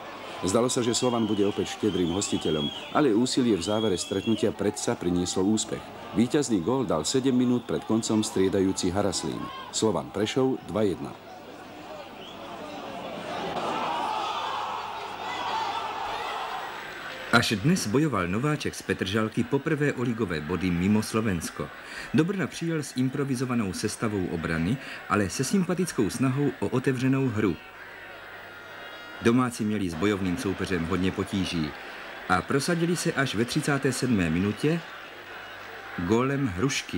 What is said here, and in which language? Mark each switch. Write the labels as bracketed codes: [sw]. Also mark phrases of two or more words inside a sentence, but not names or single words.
[sk] Zdalo sa, že Slovan bude opäť štedrým hostiteľom, ale úsilie v závere stretnutia predsa prinieslo úspech. Víťazný gól dal 7 minút pred koncom striedajúci Haraslín. Slovan Prešov 2-1. [cs] Až dnes bojoval Nováček z Petržalky poprvé o ligové body mimo Slovensko. Do Brna přijel s improvizovanou sestavou obrany, ale se sympatickou snahou o otevřenou hru. Domáci měli s bojovným soupeřem hodně potíží a prosadili se až ve 37. minutě gólem Hrušky.